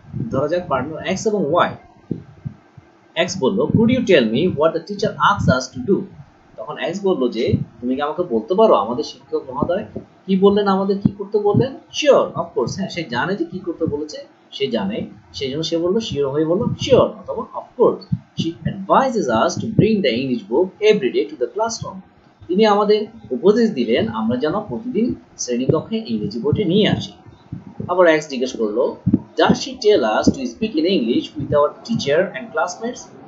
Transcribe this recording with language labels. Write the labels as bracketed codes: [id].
[bn] ধরা যাক partner x এবং ওয়াই। এক্স বলল [en] Could you tell me what the teacher asks us to do? [bn] তখন এক্স বললো যে তুমি কি আমাকে বলতে পারো আমাদের শিক্ষক মহোদয় কি বললেন, আমাদের কি করতে বললেন? [en] Sure, of course. [bn] হ্যাঁ, সে জানে যে কি করতে বলেছে, সে জানে, সেই জন্য সে বললো শিওর হয়ে বললো শিওর অথবা of course. [en] She advises us to bring the English book every day to the classroom. [bn] তিনি আমাদের উপদেশ দিলেন আমরা যেন প্রতিদিন শ্রেণীকক্ষে ইংরেজি বইটি নিয়ে আসি। আবার এক্স জিজ্ঞেস করলো, [en] does she tell us to speak in English with our teacher and classmates?